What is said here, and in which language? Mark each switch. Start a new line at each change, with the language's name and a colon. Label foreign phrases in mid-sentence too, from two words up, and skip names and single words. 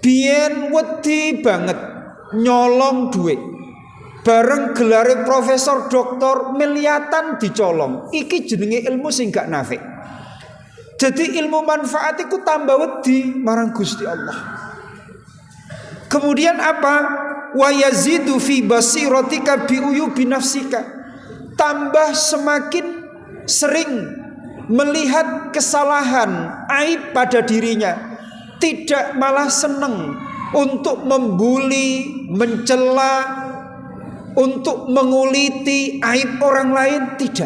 Javanese: Biyen wedi banget nyolong duit. Bareng gelare profesor doktor miliatan dicolong. Iki jenenge ilmu sing gak nafik. Jadi ilmu manfaat iku tambah wedi marang Gusti Allah.
Indonesian: Kemudian apa?
Arabic: ويزيد في بصيرتك بعيوب نفسك.
Indonesian: Tambah semakin sering melihat kesalahan, aib pada dirinya. Tidak malah senang untuk membuli, mencela, untuk menguliti aib orang lain, tidak.